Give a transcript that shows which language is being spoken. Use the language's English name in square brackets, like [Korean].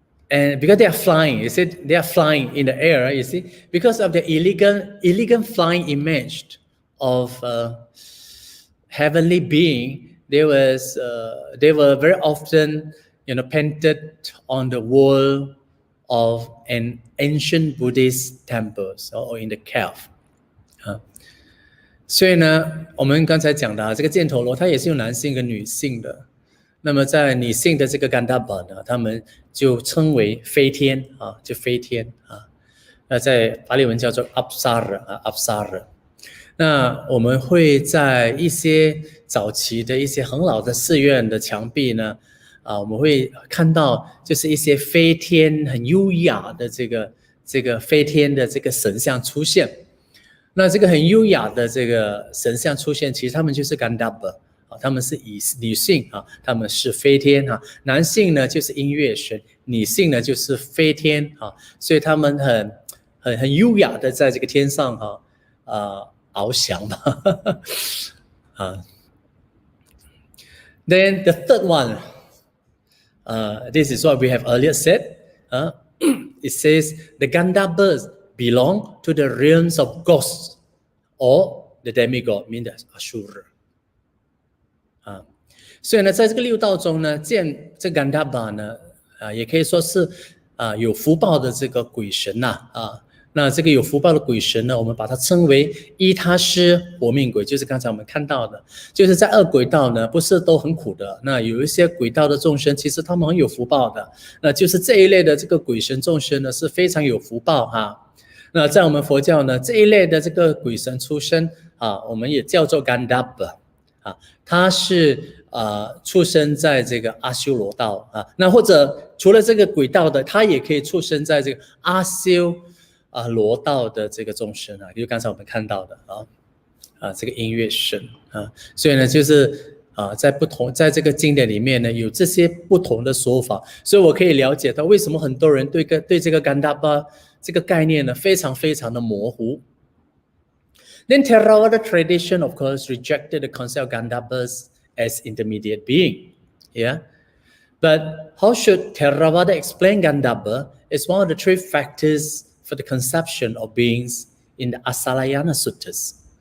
[English] And because they are flying, you see, they are flying in the air, you see, because of the elegant flying image of heavenly being, they were very often, painted on the wall of an ancient Buddhist temple or in the cave. [Chinese] 所以呢，我们刚才讲的这个犍陀罗，它也是有男性跟女性的。那么在女性的这个甘达巴呢，他们就称为飞天就飞天那在巴利文叫做 Apsara。那我们会在一些早期的一些很老的寺院的墙壁呢，我们会看到就是一些飞天很优雅的这个飞天的这个神像出现。那这个很优雅的这个神像出现，其实他们就是甘达巴他们是以女性他们是飞天男性呢就是音乐神，女性呢就是飞天所以他们很优雅的在这个天上翱翔吧 [English] Then the third one, this is what we have earlier said. It says the Gandhabas belong to the realms of ghosts or the demigod, meaning the Ashura. [Chinese] 所以呢，在这个六道中呢，见这 Gandhaba 呢，也可以说是有福报的这个鬼神那这个有福报的鬼神呢，我们把它称为伊他师活命鬼，就是刚才我们看到的，就是在恶鬼道呢，不是都很苦的。那有一些鬼道的众生，其实他们很有福报的。那就是这一类的这个鬼神众生呢，是非常有福报那在我们佛教呢，这一类的这个鬼神出生我们也叫做 Gandhaba 他是出生在这个阿修罗道那或者除了这个鬼道的，他也可以出生在这个阿修罗道的这个众生就刚才我们看到的这个音乐神所以呢就是在这个经典里面呢有这些不同的说法，所以我可以了解到为什么很多人对这个甘达巴这个概念呢非常非常的模糊。 [English] Then Theravada tradition of course rejected the concept of Gandhabas as intermediate being. But how should Theravada explain Gandhaba is one of the three factors for the conception of beings in the Asalayana Suttas.